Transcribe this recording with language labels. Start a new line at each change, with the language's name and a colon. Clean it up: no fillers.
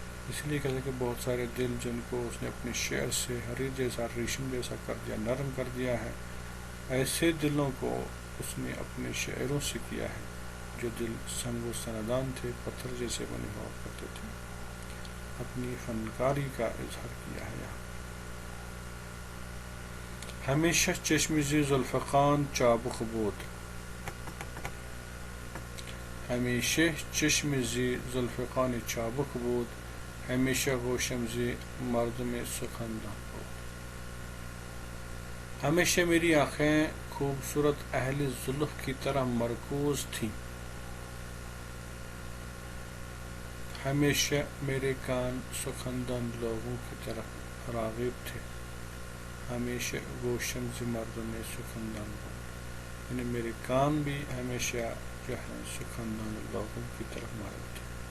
Urdu: اس لیے کہتے ہیں کہ بہت سارے دل جن کو اس نے اپنے شعر سے حریر جیسا، ریشم جیسا کر دیا، نرم کر دیا ہے، ایسے دلوں کو اس نے اپنے شعروں سے کیا ہے جو دل سنگ و سندان تھے، پتھر جیسے بنے ہوا کرتے تھے. اپنی فنکاری کا اظہار کیا ہے یہاں.
Persian: ہمیشہ چشم زی ذوالفقار چابک بود. ہمیشہ چشم زی ذوالفقار چابک بود، ہمیشہ گوشم زی مردم سخندان بود.
Urdu: ہمیشہ میری آنکھیں خوبصورت اہل زلف کی طرح مرکوز تھیں. ہمیشہ میرے کان سخندان لوگوں کی طرف راغب تھے.
Persian: ہمیشہ گوشم ز مردم سخندان بود،
Urdu: یعنی میرے کان بھی ہمیشہ جو ہے سخندان لوگوں کی طرف مائل تھے.